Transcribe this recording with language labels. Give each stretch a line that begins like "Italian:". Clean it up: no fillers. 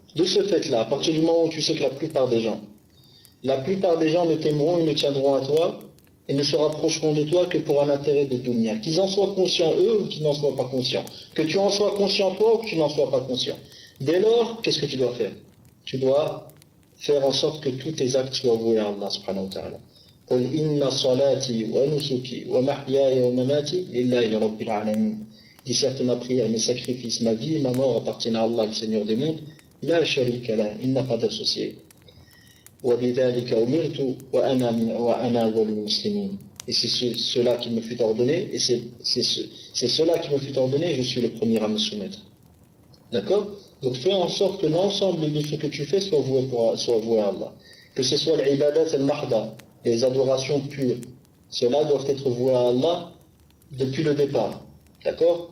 French: De ce fait-là, à partir du moment où tu sais que la plupart des gens ne t'aimeront et ne tiendront à toi et ne se rapprocheront de toi que pour un intérêt de dunya. Qu'ils en soient conscients eux ou qu'ils n'en soient pas conscients. Que tu en sois conscient toi ou que tu n'en sois pas conscient. Dès lors, qu'est-ce que tu dois faire? Tu dois faire en sorte que tous tes actes soient voués à Allah subhanahu wa ta'ala.
Arabic: قل إن صلاتي ونسكي ومحياي ومماتي لله رب العالمين.
French: Dis certes ma prière, mes sacrifices, ma vie et ma mort appartiennent à Allah, le Seigneur des mondes.
Arabic: لا شريك له,
French: il n'a pas d'associé.
Arabic: وبذلك أمرت وأنا أول المسلمين.
French: Et c'est cela qui me fut ordonné, et c'est cela qui me fut ordonné, je suis le premier à me soumettre. D'accord? Donc fais en sorte que l'ensemble de ce que tu fais soit voué à Allah. Que ce soit l'ibadat al-mahda, les adorations pures, ceux-là doivent être voués à Allah depuis le départ. D'accord?